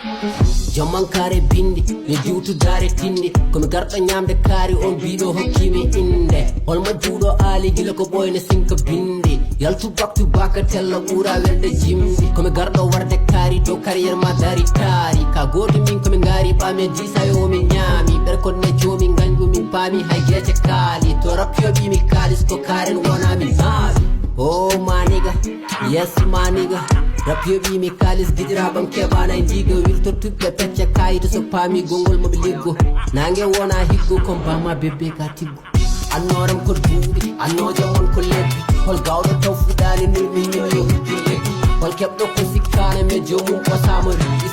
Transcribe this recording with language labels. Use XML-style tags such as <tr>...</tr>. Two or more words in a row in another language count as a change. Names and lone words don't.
<ff>Jamman kare bindi, yo diwtu dare tindi. Komi garɗo nyamde kaari, on biɗo hokkimi inde. Holmo juuɗo aali gila ko ɓoyne sinka bindi. Yaltu</ff> <en>back to back,</en> <ff>tella ɓuura welde jimdi. Komi garɗo warde kaari, dow carrière ma dari taari. Ka goto min komi ngaari, ɓaami e disa yo mi ñaami. Ɓer kon ne joomi, nganju min paami, hay gece kaali. To rap yo ɓi mi kaalis, ko kaaren wona mi naawi.</ff> <en>Oh, my nigga, yes, my nigga.</en> <ff>Rap yo ɓi mi kaalis, giɗiraɓam keɓana e ndiga. Wilto tuɓɓe pecce kayito, so paami gongol mo ɓe liggo. Nange wona higgo, kon bama bebbe ka tiggo. Annoram ko duuɓi, annoje mon ko lebbi. Hol gawɗo taw fuɗani nulmi min yo hujju lebbi. Hol keɓɗo ko sikkane me jomum ɓosama riɗi.</ff>